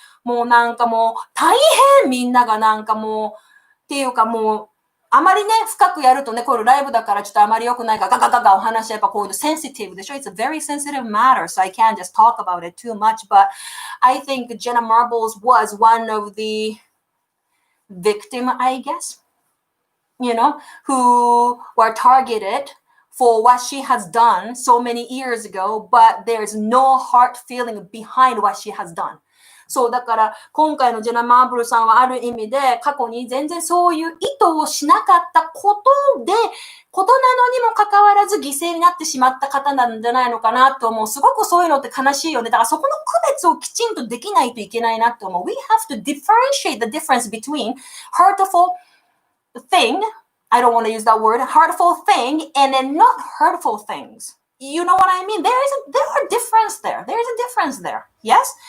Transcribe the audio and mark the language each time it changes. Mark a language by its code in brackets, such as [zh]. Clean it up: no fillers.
[ja] もうなんかもう大変みんながなんかもう、っていうかもう、あまりね、深くやるとね、これライブだからちょっとあまり良くないから、ガガガガお話やっぱこういうのセンシティブでしょ ? [en] It's a very sensitive matter, so I can't just talk about it too much, but I think Jenna Marbles was one of the victim, I guess, who were targeted for what she has done so many years ago, but there's no hard feeling behind what she has done. [ja] そう、だから今回のジェナ・マーブルさんはある意味で過去に全然そういう意図をしなかったことなのにもかかわらず犠牲になってしまった方なんじゃないのかなと思う。すごくそういうのって悲しいよね。だからそこの区別をきちんとできないといけないなと思う。 [en] We have to differentiate the difference between hurtful thing, I don't want to use that word, hurtful thing, and then not hurtful things.You know what I mean? There are difference there. There is a difference there. Yes?